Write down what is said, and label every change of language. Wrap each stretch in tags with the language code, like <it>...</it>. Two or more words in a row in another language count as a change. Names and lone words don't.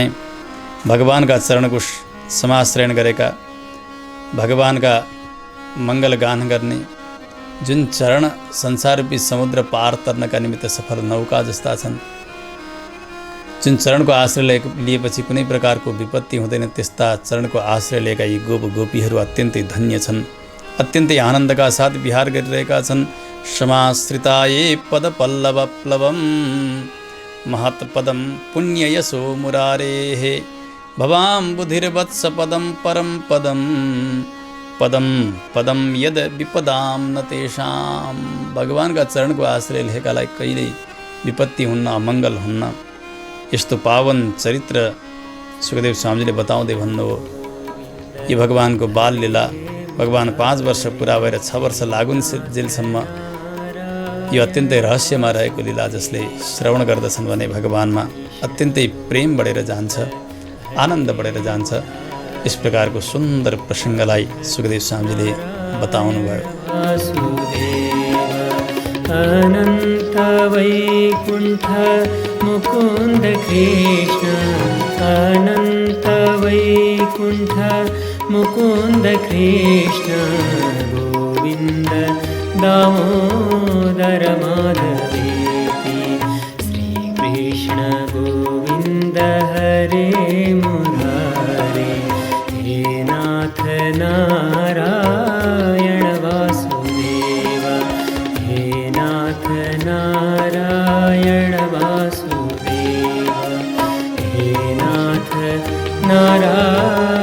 <ne>भगवान्का चरणको समाश्रयण गरेका, भगवान्का मङ्गलगान गर्ने जुन चरण संसाररूपी समुद्र पार तर्नका निमित्त सफल नौका जस्ता छन्, जुन चरणको आश्रय लिएपछि कुनै प्रकारको विपत्ति हुँदैन, त्यस्ता चरणको आश्रय लिएका यी गोपीहरू अत्यन्तै धन्य छन्, अत्यन्तै आनन्दका साथ विहार गरिरहेका छन्।</ne> <sa>समाश्रिताये पदपल्लव प्लवम महत्पदम पुण्ययशो मुरारेः भवां बुधिर्वत्स पदम परम पदम यद विपदाम न तेषां।</sa> <ne>भगवान्का चरणको आश्रय लिएकालाई कहिल्यै विपत्ति हुन्न, अमङ्गल हुन्न। यस्तो पावन चरित्र सुखदेव स्वामीजीले बताउँदै भन्नुभयो। यो भगवान्को बाल लीला, भगवान् 5 वर्ष पुरा भएर 6 वर्ष लागुन्जेलसम्म यो अत्यन्तै रहस्यमा रहेको लीला जसले श्रवण गर्दछन् भने भगवान्मा अत्यन्तै प्रेम बढेर जान्छ, आनन्द बढेर जान्छ। यस प्रकारको सुन्दर प्रसङ्गलाई सुखदेव स्वामीजीले बताउनु भयो।</ne> <sa>अनन्त वैकुण्ठ मुकुन्द कृष्ण, अनन्त वैकुण्ठ मुकुन्द कृष्ण, गोविन्द दामोदर माधवेति, श्रीकृष्ण गोविन्द हरे मुरारे, हे नाथ नारायण वासुदेव, हे नाथ नारायण वासुदेव, हे नाथ नारायण</sa>